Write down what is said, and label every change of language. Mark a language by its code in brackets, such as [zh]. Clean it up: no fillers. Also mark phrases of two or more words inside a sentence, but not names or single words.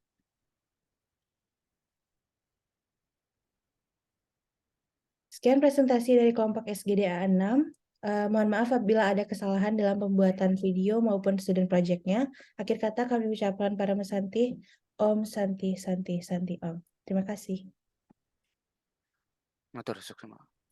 [id] Sekian presentasi dari kelompok SGDA 6. Mohon maaf apabila ada kesalahan dalam pembuatan video maupun [en] student project- [id] nya. Akhir kata kami ucapkan para mesanti, [sa] Om Santi Santi Santi Om. [id] Terima kasih. [ban] Matur suksema.